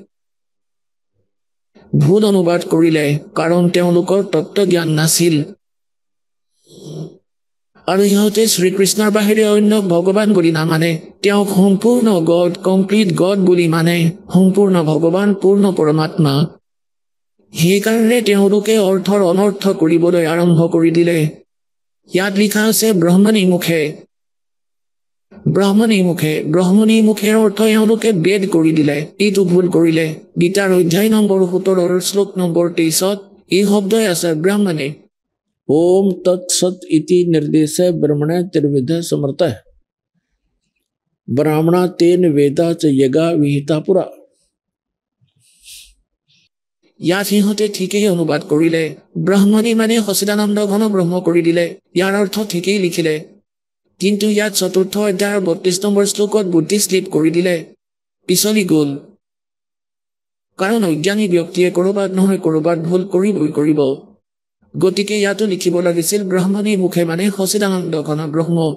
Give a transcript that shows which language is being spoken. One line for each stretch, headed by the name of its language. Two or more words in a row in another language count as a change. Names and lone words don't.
Assamese: ভুল অনুবাদ কৰিলে কাৰণ তেওঁলোকৰ তত্ত্ব জ্ঞান নাছিল আৰু ইহঁতে শ্ৰীকৃষ্ণৰ বাহিৰে অন্য ভগৱান বুলি নামানে তেওঁক সম্পূৰ্ণ গড
English: complete God
Assamese: বুলি মানে সম্পূৰ্ণ ভগৱান পূৰ্ণ পৰমাত্মা সেইকাৰণে তেওঁলোকে অৰ্থৰ অনৰ্থ কৰিবলৈ আৰম্ভ কৰি দিলে ইয়াত লিখা আছে ব্ৰহ্মণী মুখেৰ অৰ্থ এওঁলোকে বেদ কৰি দিলে এইটো ভুল কৰিলে গীতাৰ অধ্যায় নম্বৰ 17 শ্লোক নম্বৰ 23 এই শব্দই আছে ব্ৰহ্মণী
Sanskrit: ओम तत्सत इति निर्देशे ब्रह्मणे त्रिविध समर्थः ब्राह्मणा तेन वेदा च यगा विहिता पुरा
Assamese: ইয়াত সিহঁতে ঠিকেই অনুবাদ কৰিলে ব্ৰহ্মণী মানে সচিদানন্দ ঘন ব্ৰহ্ম কৰি দিলে ইয়াৰ অৰ্থ ঠিকেই লিখিলে কিন্তু ইয়াত চতুৰ্থ অধ্যায়ৰ 32 নম্বৰ শ্লোকত বুদ্ধি স্লিপ কৰি দিলে পিছলি গ'ল কাৰণ অজ্ঞানী ব্যক্তিয়ে কৰবাত নহয় কৰবাত ভুল কৰিবই কৰিব গতিকে ইয়াতো লিখিব লাগিছিল ব্ৰহ্মণী মুখে মানে সচিদানন্দ ঘন ব্ৰহ্ম